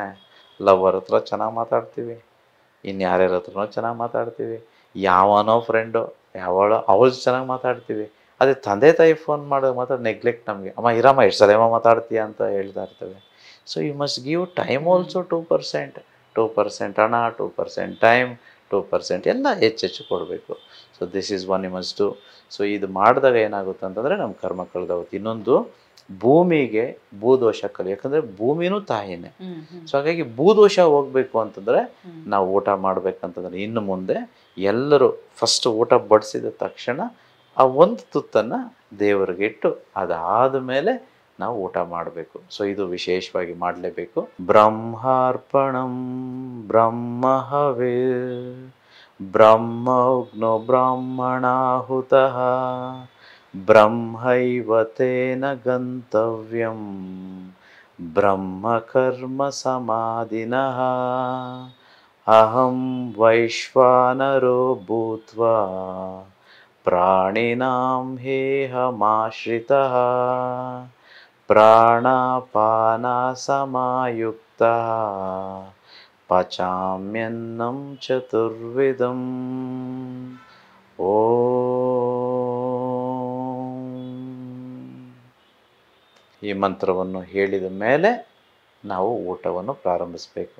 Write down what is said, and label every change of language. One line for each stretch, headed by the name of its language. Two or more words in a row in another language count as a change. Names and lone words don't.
Kannada: ಲವರ್ ಹತ್ರ ಚೆನ್ನಾಗಿ ಮಾತಾಡ್ತೀವಿ, ಇನ್ಯಾರ್ಯಾರ ಹತ್ರನೋ ಚೆನ್ನಾಗಿ ಮಾತಾಡ್ತೀವಿ, ಯಾವನೋ ಫ್ರೆಂಡು ಅವಳು ಚೆನ್ನಾಗಿ ಮಾತಾಡ್ತೀವಿ. ಅದೇ ತಂದೆ ತಾಯಿ ಫೋನ್ ಮಾಡೋದು ಮಾತ್ರ ನೆಗ್ಲೆಕ್ಟ್. ನಮಗೆ ಅಮ್ಮ ಇರಮ್ಮ ಎಷ್ಟು ಸಲ ಮಾತಾಡ್ತೀಯ ಅಂತ ಹೇಳ್ತಾ ಇರ್ತೇವೆ.
English: so you must give time also
Kannada: 2% ಹಣ, 2% ಟೈಮ್, 2% ಎಲ್ಲ ಹೆಚ್ಚೆಚ್ಚು ಕೊಡಬೇಕು.
English: so this is one you must do.
Kannada: ಸೊ ಇದು ಮಾಡಿದಾಗ ಏನಾಗುತ್ತೆ ಅಂತಂದರೆ ನಮ್ಮ ಕರ್ಮ ಕಳೆದೋಗುತ್ತೆ. ಇನ್ನೊಂದು, ಭೂಮಿಗೆ ಭೂದೋಷ ಕಲಿ, ಯಾಕಂದರೆ ಭೂಮಿನೂ ತಾಯಿನೇ. ಸೊ ಹಾಗಾಗಿ ಭೂದೋಷ ಹೋಗಬೇಕು ಅಂತಂದರೆ ನಾವು ಊಟ ಮಾಡಬೇಕಂತಂದ್ರೆ ಇನ್ನು ಮುಂದೆ ಎಲ್ಲರೂ ಫಸ್ಟ್ ಊಟ ಬಡಿಸಿದ ತಕ್ಷಣ ಆ ಒಂದು ತುತ್ತನ್ನು ದೇವರಿಗೆ ಇಟ್ಟು ಅದಾದ ಮೇಲೆ ನಾವು ಊಟ ಮಾಡಬೇಕು. ಸೊ ಇದು ವಿಶೇಷವಾಗಿ ಮಾಡಲೇಬೇಕು.
Sanskrit: ಬ್ರಹ್ಮಾರ್ಪಣಂ ಬ್ರಹ್ಮಹವೇ ಬ್ರಹ್ಮೋಗ್ನೋ ಬ್ರಾಹ್ಮಣಾಹುತಃ ಬ್ರಹ್ಮೈವ ತೇನ ಗಂತವ್ಯಂ ಬ್ರಹ್ಮಕರ್ಮ ಸಮಾಧಿನಃ ಅಹಂ ವೈಶ್ವಾನರೋ ಭೂತ್ವಾ ಪ್ರಾಣಿನಾಂ ಹೇಹಮಾಶ್ರಿತಃ ಪ್ರಾಣಾಪಾನ ಸಮಾಯುಕ್ತಃ ಪಚಾಮ್ಯನ್ನಂ ಚತುರ್ವಿಧಂ.
Kannada: ಈ ಮಂತ್ರವನ್ನು ಹೇಳಿದ ಮೇಲೆ ನಾವು ಊಟವನ್ನು ಪ್ರಾರಂಭಿಸಬೇಕು.